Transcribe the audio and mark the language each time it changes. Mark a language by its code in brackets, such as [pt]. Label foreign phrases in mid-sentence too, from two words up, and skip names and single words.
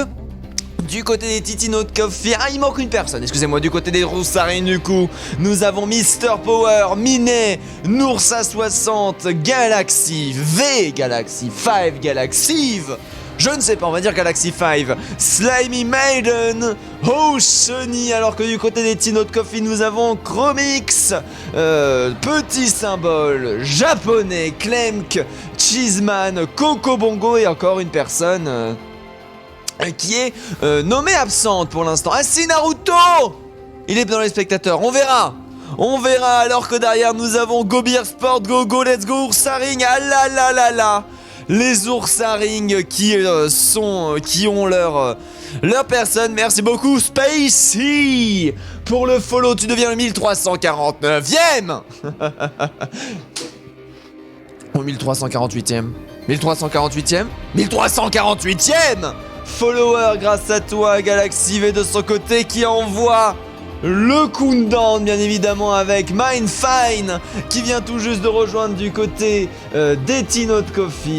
[fr] Du côté des Titi Not Coffee, ah il manque une personne, excusez-moi, du côté des Roussarines du coup, nous avons Mister Power, Minet, Noursa 60, Galaxy, V Galaxy, 5 Galaxy, je ne sais pas, on va dire Galaxy 5, Slimy Maiden, Oceany, alors que du côté des Titi Not Coffee, nous avons Chromix, Petit Symbole, Japonais, Klemk, Cheeseman, Coco Bongo et encore une personne... qui est nommée absente pour l'instant. Ah si, Naruto! Il est dans les spectateurs, on verra. On verra, alors que derrière nous avons Go Beer Sport, Go Let's Go Oursaring. Ah là là là là. Les Oursaring qui ont leur personne. Merci beaucoup Spacey pour le follow, tu deviens le 1349e. Ou 1348e. 1348e 1348e follower grâce à toi, Galaxy V de son côté qui envoie le countdown bien évidemment avec Mindfine qui vient tout juste de rejoindre du côté des Titi Not Coffee.